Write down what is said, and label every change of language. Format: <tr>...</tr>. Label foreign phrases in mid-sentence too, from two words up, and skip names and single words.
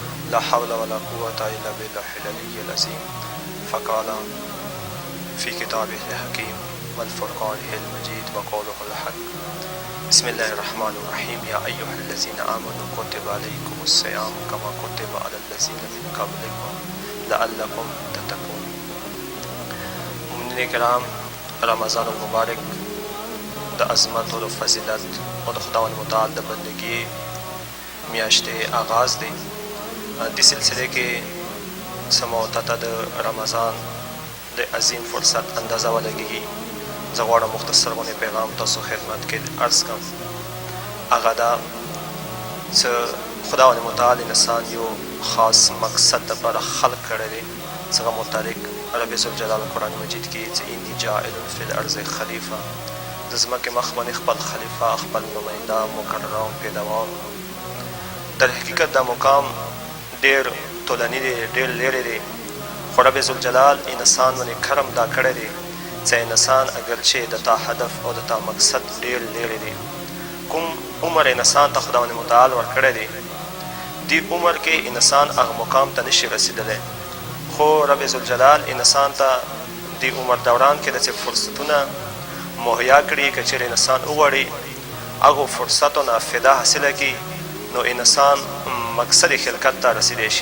<ar>لا حول ولا قوة إلا بالله العلي العظيم. فقال في كتابه الحكيم والفرقانه المجيد وقوله الحق. بسم الله الرحمن الرحيم. يا أيها الذين آمنوا كتب عليكم الصيام كما كتب على الذين من قبلكم لعلكم تتقون.</ar> <ps>مؤمنین کرام، رمضان المبارک د عظمت او د فضیلت او د خداوند متعال د بندګۍ میاشتې آغاز دی. دې سلسلې کې سموته ته د رمضان د عظیم فرصت اندازه ولګېږي. زه غواړم مختصر غونې پیغام تاسو خدمت کې عرض کړم. هغه دا چې خداوند متعال انسان یو خاص مقصد دپاره خلق کړی دی، څه هغه متعلق رب ذوالجلال قرآن مجید کې چې</ps> <ar>انی جاعل فی الارض خلیفه،</ar> <ps>د ځمکې مخ باندې خپل خلیفه، خپل نماینده، مقرره او پیداوار.</ps> <fa>در حقیقت</fa> <ps>دا مقام ډېر طولني دی، ډېر لرې دی، خو رب ذوالجلال انسان باندې کرم دا کړی دی چې انسان اگرچې د تا هدف او د تا مقصد ډېر لرې دی. کوم عمر انسان ته خداوند متعال ورکړی دی، دې عمر کې انسان هغه مقام ته نشي رسېدلی، خو رب ذوالجلال انسان ته د عمر دوران کې داسې فرصتونه مهیا کړي که چېرې انسان وغواړي هغو فرصتو نه فایده حاصله کړي نو انسان مقصد خلقت ته رسیدی شي.</ps>